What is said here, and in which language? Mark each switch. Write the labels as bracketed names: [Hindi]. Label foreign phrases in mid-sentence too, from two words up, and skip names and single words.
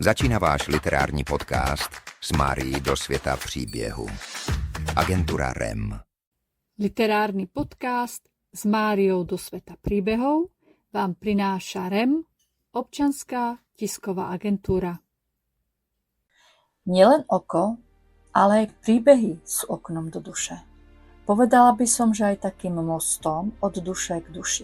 [Czech] Začíná váš literární podcast s Márií do světa příběhu. [Slovak] Agentúra REM. Literárny podcast s Máriou do sveta príbehov vám prináša REM, občianska tisková agentúra. Nielen oko, ale aj príbehy sú oknom do duše. Povedala by som, že aj takým mostom od duše k duši.